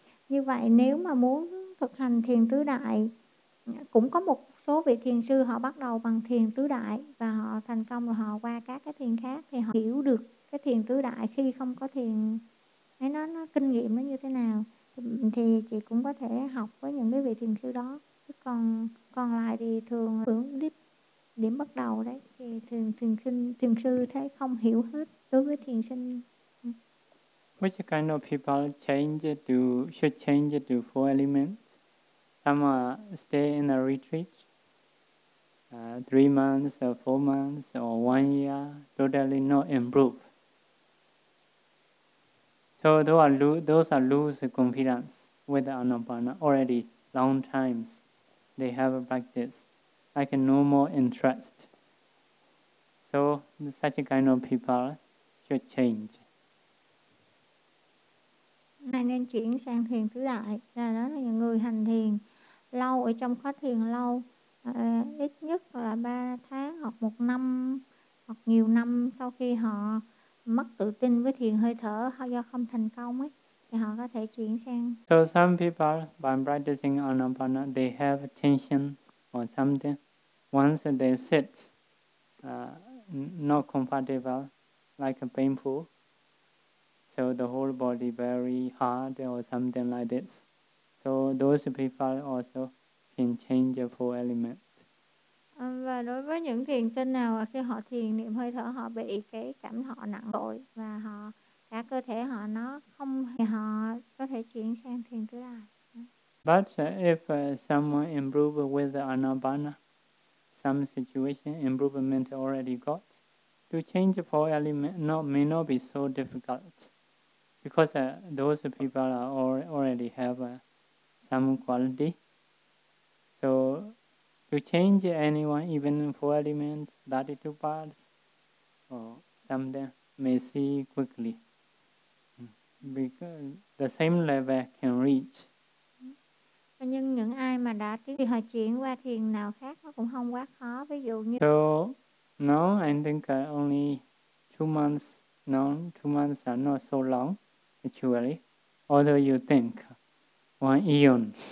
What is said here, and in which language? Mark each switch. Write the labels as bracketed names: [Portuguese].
[Vietnamese] Như vậy nếu mà muốn thực hành thiền tứ đại, cũng có một số vị thiền sư họ bắt đầu bằng thiền tứ đại và họ thành công rồi họ qua các cái thiền khác, thì họ hiểu được cái thiền tứ đại khi không có thiền ấy, nó kinh nghiệm nó như thế nào, thì chị cũng có thể học với những cái vị thiền sư đó. Còn lại thì thường hướng điểm bắt đầu đấy, thì thường thiền sư thấy không hiểu hết đối với thiền sinh. [English] Which kind of people should change to four elements? Some stay in a retreat 3 months or 4 months or 1 year, totally not improve. So those are lose confidence with Anapana already long times. They have a practice, like no more interest. So such kind of people should change. [Vietnamese] Hay nên chuyển sang thiền tứ đại, là đó là những người hành thiền lâu ở trong khóa thiền lâu, ít nhất là 3 tháng hoặc 1 năm hoặc nhiều năm sau khi họ mất tự tin với thiền hơi thở do không thành công ấy, thì họ có thể chuyển sang. [English] So some people by practicing Anapana they have tension or something. Once they sit not comfortable, like painful. So the whole body very hard or something like this. So those people also can change the four element. [Vietnamese] Và đối với những thiền sinh nào khi họ thiền niệm hơi thở họ bị cái cảm họ nặng đội và họ cả cơ thể họ nó không, thì họ có thể chuyển sang thiền tứ đại. [English] But if someone improve with the Anapana, some situation improvement already got, to change the four element may not be so difficult. Because those people already have some quality. So to change anyone, even four elements, 32 parts, or something, may see quickly. Because the same level can reach. [Vietnamese] Nhưng những ai mà đã tiến thì họ chuyển qua thiền nào khác nó cũng không quá khó. Ví dụ như... [English] So now I think only 2 months, no, 2 months are not so long. Actually, although you think, one eon.